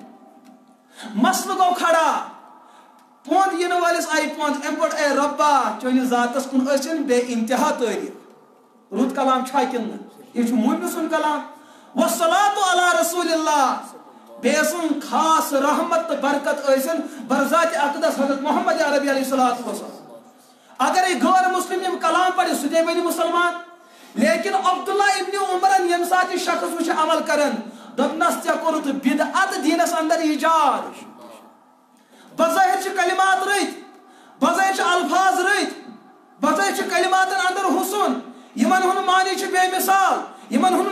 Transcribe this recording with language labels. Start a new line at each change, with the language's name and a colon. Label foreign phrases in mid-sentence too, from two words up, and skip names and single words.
Kashmiri: مسلہٕ گوٚو کھڑا پونٛد یِنہٕ وٲلِس آیہِ پونٛد أمۍ پوٚر اے رۄبا چٲنِس ذاتس کُن ٲسِن بے انتہا تعریٖف رُت کلام چھا کِنہٕ نہٕ یہ چھُ مومنہٕ سُنٛد کلام
Arabic: والصلاۃ علی رسول اللہ
Kashmiri: بیٚیہِ ٲسٕن خاص رحمت تہٕ برکت ٲسِن برذاتِ اقدس حضرت محمد عربی
Arabic: علیہ الصلوۃ والسلام
Kashmiri: اگرے غٲر مسلم یِم کلام پرِ سُہ تے بنہِ مسلمان لیکن عبداللہ ابن عمرن ییٚمہِ ساتہٕ یہِ شخص وٕچھِ عمل کران دوٚپنس ژےٚ کوٚرُتھ بدعت دیٖنس اندر ایجاد بظٲہر چھِ کلمات رٕتۍ بظٲہر چھِ الفاظ رٕتۍ بظٲہر چھِ کلماتن اندر حسن یِمن ہُنٛد معنی چھُ بے مثال یِمن ہُنٛد